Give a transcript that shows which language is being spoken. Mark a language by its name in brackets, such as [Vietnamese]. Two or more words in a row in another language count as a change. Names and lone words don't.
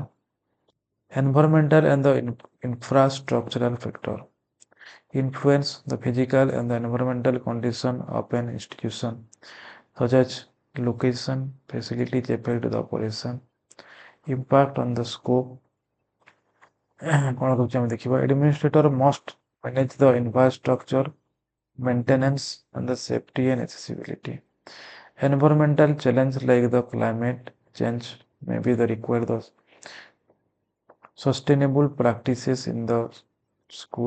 [English] Environmental and the infrastructural factor influence the physical and the environmental condition of an institution, such as location, facilities affect the operation, impact on the scope. [Odia] କଣ ରହୁଛି ଆମେ ଦେଖିବା [English] administrator must manage the infrastructure, maintenance, and the safety and accessibility. Environmental challenge like the climate change may be the required the sustainable practices in the school.